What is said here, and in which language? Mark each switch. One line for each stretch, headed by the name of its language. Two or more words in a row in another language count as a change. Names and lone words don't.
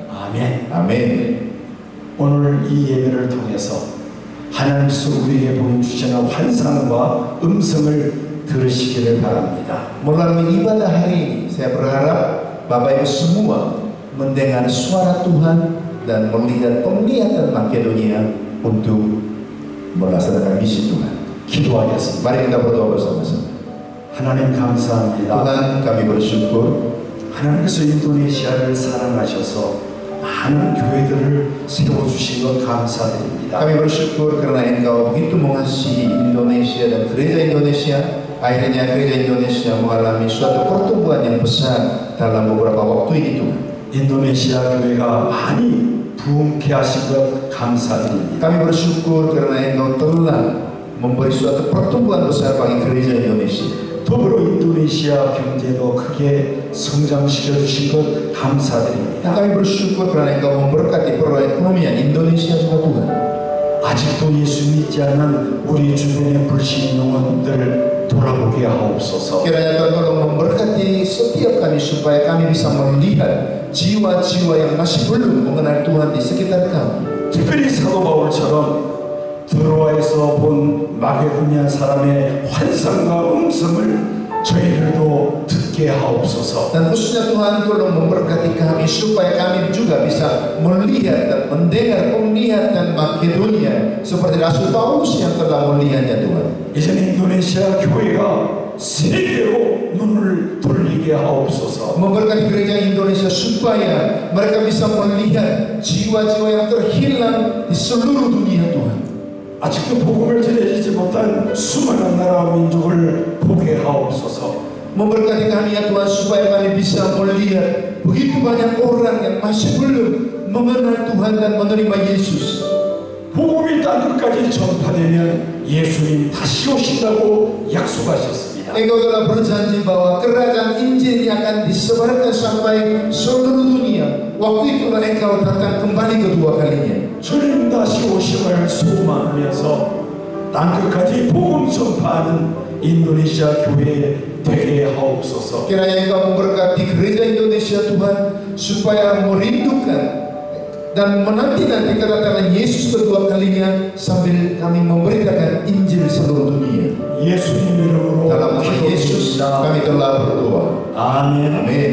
Korean: 아멘.
Indonesian: Amin.
Korean: 오늘 이 예배를 통해서 하나님께서 우리에게 보여주시는 환상과 음성을 들으시기를 바랍니다.
Indonesian: Melalui ibadah hari ini, saya berharap Bapak Ibu semua mendengar suara Tuhan dan melihat penglihatan Makedonia untuk melaksanakan misi Tuhan.
Korean: 기도하겠습니다.
Indonesian: Mari kita berdoa bersama-sama.
Korean: 하나님 감사합니다.
Indonesian: Tuhan, kami bersyukur
Korean: 하나님께서 인도네시아를 사랑하셔서 많은 교회들을 세워주신 것 감사드립니다.
Indonesian: kami bersyukur karena Engkau begitu mengasihi Indonesia dan gereja Indonesia. Akhirnya gereja Indonesia mengalami suatu pertumbuhan yang besar dalam beberapa waktu ini Tuhan.
Korean: 인도네시아 교회가 많이 부흥케 하신 것 감사드립니다.
Indonesian: Kami bersyukur karena Engkau telah memberi suatu pertumbuhan besar bagi gereja Indonesia.
Korean: 더불어 인도네시아 경제도 크게 성장시켜 주신 것 감사드립니다.
Indonesian: Kami bersyukur karena Engkau memberkati perekonomian Indonesia juga Tuhan.
Korean: 아직도 예수 믿지 않는 우리 주변의 불신 영혼들을 돌아보게 하옵소서.
Indonesian: Kiranya Tuhan tolong memberkati setiap kami supaya kami bisa melihat jiwa-jiwa yang masih belum mengenal Tuhan di sekitar kami.
Korean: 특별히 사도 바울처럼 드로아에서 본 마게도냐 사람의 환상과 음성을 저희들도 듣게 하옵소서.
Indonesian: Dan khususnya Tuhan tolong memberkati kami supaya kami juga bisa melihat dan mendengar penglihatan Makedonia seperti Rasul Paulus yang telah melihatnya Tuhan.
Korean: 이제는 인도네시아 교회가 세계로 눈을 돌리게 하옵소서.
Indonesian: Memberkati gereja Indonesia supaya mereka bisa melihat jiwa-jiwa yang terhilang di seluruh dunia Tuhan.
Korean: 아직도 복음을 전해지지 못한 수많은 나라와 민족을 보게 하옵소서.
Indonesian: Memberkati kami ya Tuhan supaya kami bisa melihat begitu banyak orang yang masih belum mengenal Tuhan dan menerima Yesus.
Korean: 복음이 땅 끝까지 전파되면 예수님 다시 오신다고 약속하셨습니다.
Indonesian: Engkau telah berjanji bahwa kerajaan Injil yang akan disebarkan sampai seluruh dunia. Waktu itulah Engkau datang kembali kedua kalinya.
Korean: 주님 다시 오심을 소망하면서 땅 끝까지 복음 전파하는 인도네시아 교회 되게 하옵소서.
Indonesian: Kiranya Engkau memberkati gereja Indonesia Tuhan supaya merindukan dan menanti-nanti kedatangan Yesus kedua kalinya sambil kami memberitakan Injil seluruh dunia.
Korean: 예수님 이름으로
Indonesian: Dalam nama Yesus kami telah berdoa.
Korean: 아멘.
Indonesian: Amin.